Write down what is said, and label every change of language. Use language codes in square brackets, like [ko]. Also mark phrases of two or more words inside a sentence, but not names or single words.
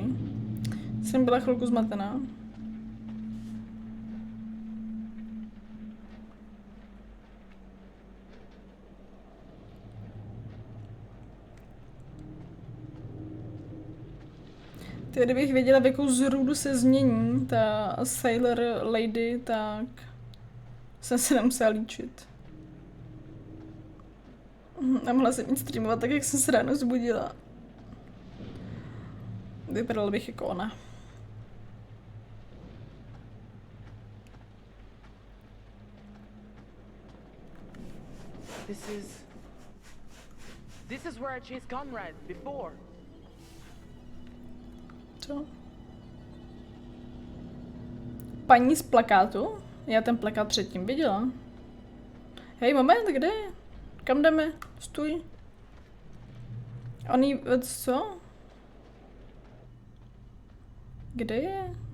[cs] Jsem byla chvilku zmatená. Ty, kdybych věděla, v jakou zrůdu se změní ta Sailor Lady, tak jsem se nemusela líčit. A mohla jsem jít streamovat tak, jak jsem se ráno zbudila. Vypadala bych jako ona. [en] This is where I chased Conrad before. [cs] Co? Paní z plakátu? Já ten plakát předtím viděla. Hej, moment, kde je? Kam jdeme? Stůj. On jí, co? Kde je?